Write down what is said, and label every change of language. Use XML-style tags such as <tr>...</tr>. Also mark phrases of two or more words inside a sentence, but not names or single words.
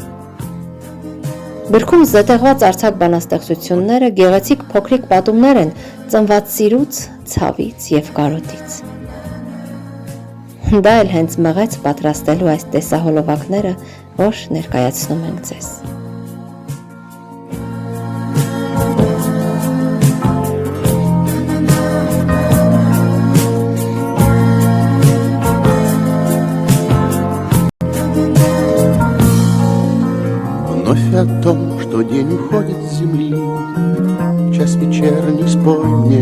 <hy>Գրքում զետեղված արձակ բանաստեղծությունները գեղեցիկ փոքրիկ պատումներ են ծնված սիրուց, ցավից և կարոտից։ Դա էլ հենց մղեց պատրաստելու այս տեսահոլովակները, որ ներկայացնում ենք ձեզ։</hy> <ru>Вновь о том, что день уходит с земли, час вечерний спой мне.</ru>